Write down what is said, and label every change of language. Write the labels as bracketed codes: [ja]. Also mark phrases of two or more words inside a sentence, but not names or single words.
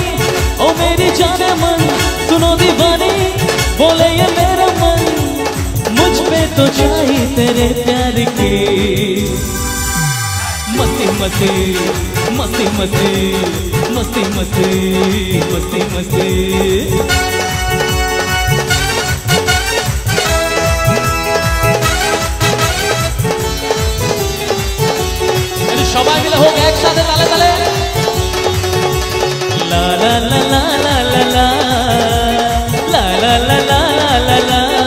[hi] ओ मेरी जाने मन सुनो दीवानी, बोले ये मेरा मन, मुझ पे तो चाहिए तेरे प्यार की। मस्ती मस्ती मस्ती मस्ती मस्ती मस्ती मस्ती मस्ती। [bn] সবাই মিলে হোক একসাথে তালে তালে। লা লা লা লা লা লা লা লা লা লা লা লা লা।